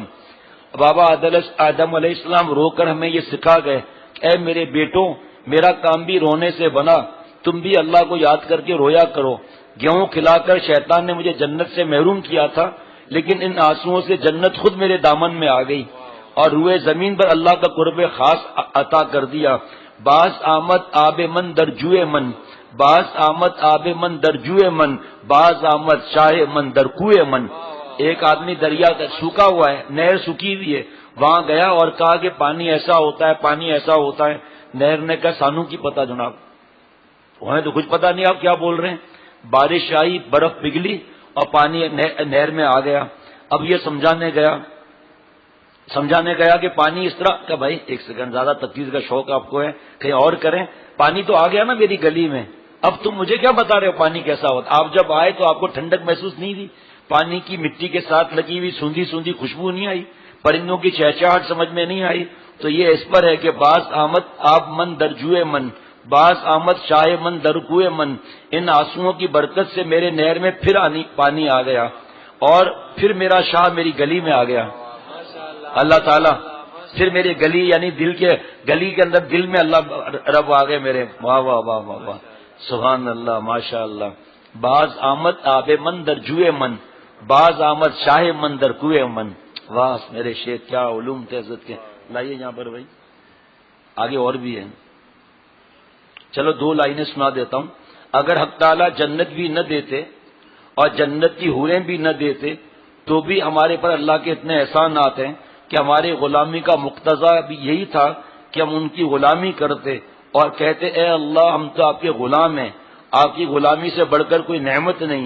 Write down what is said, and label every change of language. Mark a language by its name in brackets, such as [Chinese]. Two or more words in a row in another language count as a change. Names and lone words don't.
[Urdu] بابا آدم علیہ السلام رو کر ہمیں یہ سکھا گئے کہ اے میرے بیٹوں، میرا کام بھی رونے سے بنا، تم بھی اللہ کو یاد کر کے رویا کرو۔ گیہوں کھلا کر شیطان نے مجھے جنت سے محروم کیا تھا، لیکن ان آنسوؤں سے جنت خود میرے دامن میں آ گئی اور روئے زمین پر اللہ کا قرب خاص عطا کر دیا۔ [Persian] باز آمد آب من در جوئے من، باز آمد آب من در جوئے من، باز آمد شاہ من در کوئے من۔ [Urdu] ایک آدمی دریا سوکھا ہوا ہے، نہر سوکھی ہوئی ہے، وہاں گیا اور کہا کہ پانی ایسا ہوتا ہے، پانی ایسا ہوتا ہے۔ نہر نے کہا [Punjabi] سانو کی پتا [Urdu] جناب، انہیں تو کچھ پتا نہیں آپ کیا بول رہے ہیں۔ بارش آئی، برف پگھلی اور پانی نہر میں آ گیا۔ اب یہ سمجھانے گیا کہ پانی اس طرح کا، بھائی ایک سیکنڈ، زیادہ تفصیل کا شوق آپ کو ہے، کہیں اور کریں، پانی تو آ گیا نا میری گلی میں، اب تم مجھے کیا بتا رہے ہو پانی کیسا ہوتا؟ آپ جب آئے تو آپ کو ٹھنڈک محسوس نہیں ہوئی؟ پانی کی مٹی کے ساتھ لگی ہوئی سوندھی سوندھی خوشبو نہیں آئی؟ پرندوں کی چہچہاٹ سمجھ میں نہیں آئی؟ تو یہ اس پر ہے کہ [Persian] باز آمد آب من در جوئے من، باز آمد شاہ من در کوئے من۔ [Urdu] ان آنسوؤں کی برکت سے میرے نہر میں پھر پانی آ گیا اور پھر میرا شاہ میری گلی میں آ گیا۔ اللہ تعالیٰ پھر میری گلی، یعنی دل کے گلی کے اندر، دل میں اللہ رب آ گئے میرے۔ واہ واہ واہ واہ واہ، سبحان اللہ، ماشاء اللہ۔ [Persian] باز آمد آب من در جوئے من، باز آمد شاہ من در کوئے من۔ [Urdu] واہ میرے شیخ، کیا علوم تھے حضرت کے۔ لائیے یہاں پر بھائی، آگے اور بھی ہے، چلو 2 لائنیں سنا دیتا ہوں۔ اگر حق تعالیٰ جنت بھی نہ دیتے اور جنت کی حوریں بھی نہ دیتے تو بھی ہمارے پر اللہ کے اتنے احسانات ہیں کہ ہماری غلامی کا مقتضا بھی یہی تھا کہ ہم ان کی غلامی کرتے اور کہتے اے اللہ ہم تو آپ کے غلام ہیں، آپ کی غلامی سے بڑھ کر کوئی نعمت نہیں۔